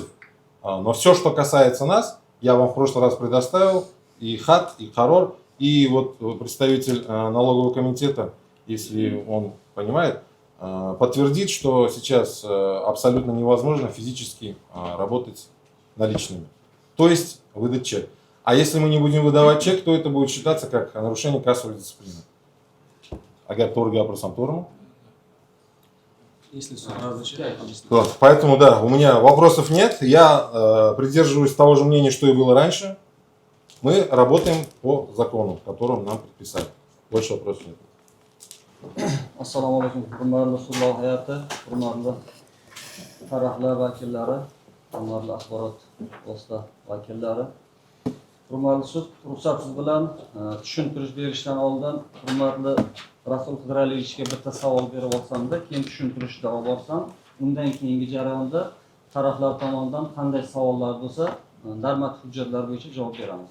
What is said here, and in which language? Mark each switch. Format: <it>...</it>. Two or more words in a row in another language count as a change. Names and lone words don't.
<ru>Но все, что касается нас, я вам в прошлый раз предоставил и ХАТ, и ХАРОР, и вот представитель налогового комитета, если он понимает, подтвердит, что сейчас абсолютно невозможно физически работать наличными. То есть выдать чек. А если мы не будем выдавать чек, то это будет считаться как нарушение кассовой дисциплины.</ru> <uz>Agar to'g'ri gapirsam, to'g'rimi?</uz> <ru>Если суд разрешает, объяснить. Вот, поэтому да, у меня вопросов нет. Я придерживаюсь того же мнения, что и было раньше. Мы работаем по закону, которым нам предписали. Больше вопросов нет.</ru> <uz>Assalomu alaykum, hurmatli sud hayati, hurmatli taraflar vakillari, hurmatli axborot vosita vakillari. Hurmatli sud, ruxsatingiz bilan tushuntirish berishdan oldin hurmatli Rasul Qidiraliyevichga bitta savol berib olsam-da, keyin tushuntirishda olib borsam, undan keyingi jarayonda taraflar tomonidan qanday savollar bo'lsa, normativ hujjatlar bo'yicha javob beramiz.</uz>